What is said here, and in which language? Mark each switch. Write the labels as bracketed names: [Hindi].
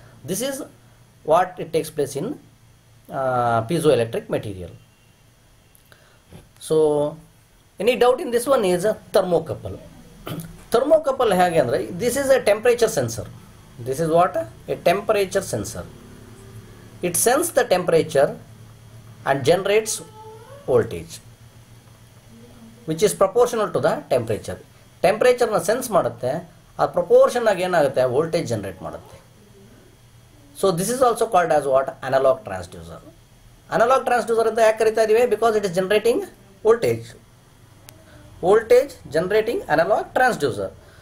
[English] This is what it takes place in piezo electric material. So any doubt in this one is thermocouple. Thermocouple [Kannada] ಹೇಗೆ ಅಂದರೆ, [English] This is a temperature sensor. This is what? A temperature sensor. It sense the temperature and generates voltage which is proportional to the temperature. [Kannada] ಟೆಂಪ್ರೇಚರ್ನ sense ಮಾಡುತ್ತೆ, ಆ proportion ಆಗಿ ಏನಾಗುತ್ತೆ? Voltage generate ಮಾಡುತ್ತೆ. [English] So this is also called as what? Analogue transducer. Analogue transducer [Kannada] ಅಂತ ಯಾಕೆ ಕರಿತಾ ಇದೀವಿ? [English] Because it is generating voltage. Voltage generating analogue transducer.